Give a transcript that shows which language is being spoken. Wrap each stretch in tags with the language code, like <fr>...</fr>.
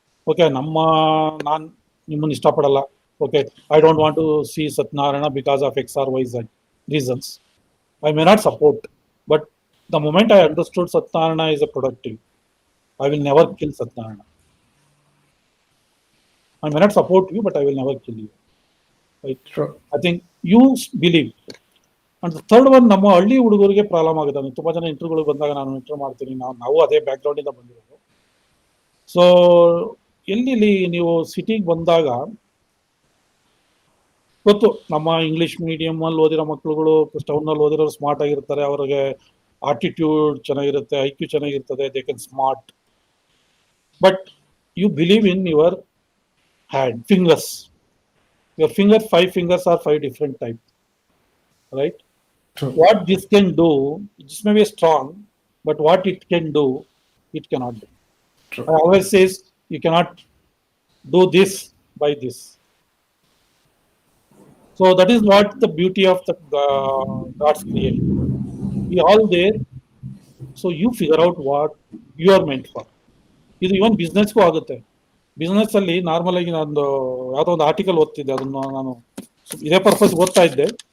<en>okay,</en> <kn>ನಾನು ನಿಮ್ಮನ್ನು ಇಷ್ಟಪಡಲ್ಲ.</kn> <en>Okay, I don't want to see Satyanarayana because of X or Y Z reasons. I may not support, but the moment I understood Satyanarayana is a productive, I will never kill Satyanarayana. I may not support you, but I will never kill you. Right? True. I think you believe. And third one,</en> <kn>ನಮ್ಮ ಹಳ್ಳಿ ಹುಡುಗರಿಗೆ problem ಆಗುತ್ತೆ. ನಾನು ತುಂಬಾ ಜನ ಇಂಟರ್ವ್ಯೂಗಳು ಬಂದಾಗ ನಾನು interview ಮಾಡ್ತೀನಿ, ನಾವು ಅದೇ ಬ್ಯಾಕ್ಗ್ರೌಂಡ್ ಇಂದ ಬಂದಿರೋದು. ಸೊ ಎಲ್ಲಿ ನೀವು ಸಿಟಿಗೆ ಬಂದಾಗ ಗೊತ್ತು, ನಮ್ಮ ಇಂಗ್ಲಿಷ್ ಮೀಡಿಯಂ ಅಲ್ಲಿ ಓದಿರೋ ಮಕ್ಕಳುಗಳು ಟೌನ್ ನಲ್ಲಿ ಓದಿರೋರು ಸ್ಮಾರ್ಟ್ ಆಗಿರ್ತಾರೆ, ಅವರಿಗೆ ಆಟಿಟ್ಯೂಡ್ ಚೆನ್ನಾಗಿರುತ್ತೆ, IQ ಚೆನ್ನಾಗಿರ್ತದೆ,</kn> <en>They can smart. But you believe in your hand fingers. Your finger, 5 fingers are 5 different types, right? True. What this can do, this may be strong, but what it can do, it cannot do. True. I always says you cannot do this by this. So that is what the beauty of the God's creation. We all there, so you figure out what you are meant for.</en> <kn>ಇದು ಇವನ್ ಬಿಸ್ನೆಸ್ಗೂ ಆಗುತ್ತೆ. Business ಅಲ್ಲಿ normal ಆಗಿ ನಾನು ಯಾವುದೋ ಒಂದು article ಓದ್ತಿದ್ದೆ, ಅದನ್ನು ನಾನು ಇದೇ ಪರ್ಪಸ್ ಓದ್ತಾ ಇದ್ದೆ.</kn>